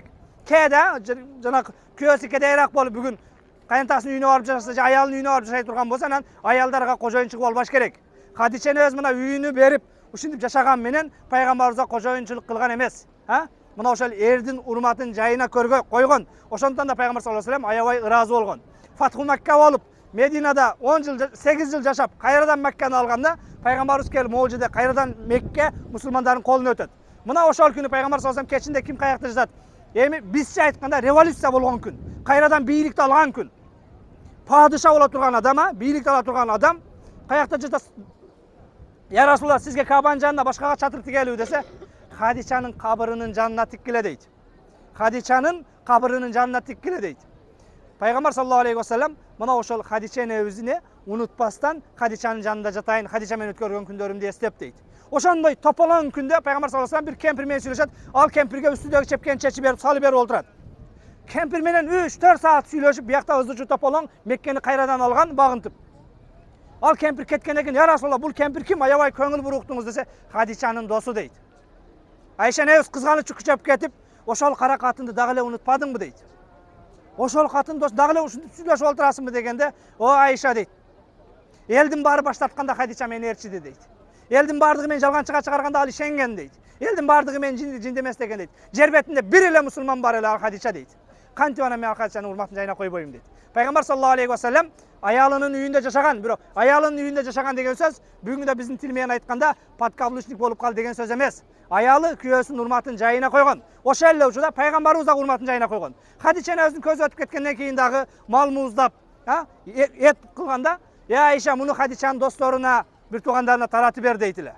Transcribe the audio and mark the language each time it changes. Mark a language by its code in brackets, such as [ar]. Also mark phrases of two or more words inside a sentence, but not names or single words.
[ky] Кээде жанагы күйөөсү кедейирээк болуп бүгүн кайнатасынын үйүнө барып жашаса, же аялынын үйүнө барып жашай турган болсо, анан аялдарга кожоюнчулук болбаш керек. Хадича энебиз мына үйүнү берип, ушинтип жашаган менен пайгамбарыбызга кожоюнчулук кылган эмес. Мына ошол эрдин урматын жайына койгон. Ошондуктан да пайгамбар [ar] صلى الله عليه وسلم [ky] аябай ыраазы болгон. Фатху Макка болуп, Мединада 8 жыл жашап, кайрадан Макканы алганда, пайгамбарыбыз келип могул жерде кайрадан Мекке мусулмандардын колуна өтөт. Мына ошол күнү пайгамбар [ar] صلى الله عليه وسلم [ky] кечинде ким каякта жатат? Эми бизче айтканда революция болгон күн, кайрадан бийликти алган күн. Падыша боло турган адам, бийликти ала турган адам каякта жатат? [ar] يا رسول الله, [ky] сизге Каабанын жанына башкага чатыр тигелиби десе, Хадичанын кабырынын жанына тиккиле дейт. Хадичанын кабырынын жанына тиккиле дейт. Пайгамбар [ar] صلى الله عليه وسلم [ky] мына ошол Хадича энебизди унутпастан Хадичанын жанында жатайын, Хадича менен өткөргөн күндөрүмдү эстеп дейт. Ошондой тополоң күндө пайгамбар [ar] صلى الله عليه وسلم [ky] бир кемпир менен сүйлөшөт. Ал кемпирге үстүдөгү чепкени чечип берип, салып берип олтурат. Кемпир менен 3-4 саат сүйлөшүп, биякта ызычуу тополоң Меккени кайрадан алган, багынтып. Ал кемпир кеткенден кийин, [ar] "يا رسول الله, [ky] бул кемпир ким? Аябай көңүл буруктуңуз" десе, "Хадичанын досу" дейт. Айша энебиз кызганычы күчөп кетип, "Ошол кара катынды дагы эле унутпадыңбы?" дейт. "Ошол катын дос дагы эле ушинтип сүйлөшүп олтурасыңбы?" дегенде, "О Айша" дейт. "Элдин баары баштатканда Хадича мени ээрчиди" дейт. "Элдин баардыгы мени жалганчыга чыгарганда ал ишенген" дейт. "Элдин баардыгы мени жинди эмес" деген дейт. "Жер бетинде бир эле мусулман бар эле, ал Хадича" дейт. кантип анан мен Хадичанын урматын жайына койбойм дейт. Пайгамбар [ar] صلى الله عليه وسلم [ky] аялынын үйүндө жашаган, бирок аялынын үйүндө жашаган деген сөз бүгүн да биздин тил менен айтканда подкаблучник болуп калды деген сөз эмес. Аялы күйөөсүнүн урматын жайына койгон. Ошол эле учурда пайгамбарыбыз да урматын жайына койгон. Хадичаны өзүнүн көзү өтүп кеткенден кийин дагы мал мууздап, эт кылганда, Айша муну Хадичанын досторуна, бир туугандарына таратып бер дейт эле.